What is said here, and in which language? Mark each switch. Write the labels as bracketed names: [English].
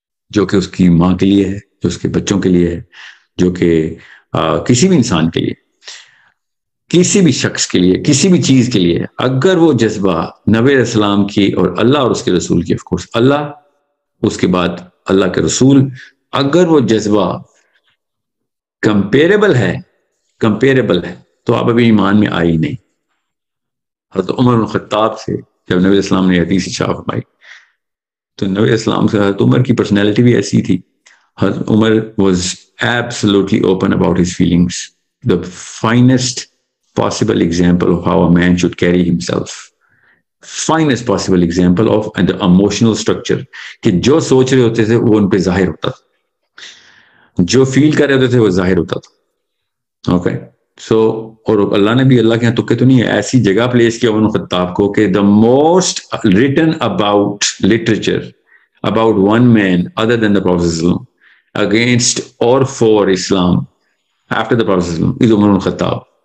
[Urdu] جو کہ اس کی ماں کے لیے ہے، جو اس کے بچوں کے لیے ہے، جو کہ کسی بھی انسان کے لیے، کسی بھی شخص کے لیے، کسی بھی چیز کے لیے، اگر وہ جذبہ نبی علیہ السلام کی اور اللہ اور اس کے رسول کی، آف کورس اللہ، اس کے بعد اللہ کے رسول، اگر وہ جذبہ کمپیریبل ہے تو آپ ابھی ایمان میں آئی نہیں. حضرت عمر بن خطاب سے جب نبی السلام نے حدیث ارشاد فرمائی تو نبی السلام سے حضرت عمر کی پرسنالٹی بھی ایسی تھی. [English] Hazrat Umar was absolutely open about his feelings, the finest possible example of how a man should carry himself, finest possible example of the emotional structure [Urdu] کہ جو سوچ رہے ہوتے تھے وہ ان پہ ظاہر ہوتا تھا. جو فیل کر رہے ہوتے تھے وہ ظاہر ہوتا تھا. اوکے سو اور اللہ نے بھی اللہ کے یہاں تکے تو نہیں ہے, ایسی جگہ پلیس کیا عمر بن خطاب کو کہ [English] The most written about literature about one man other than the prophet against or for Islam after the prophet is Umar bin Khattab.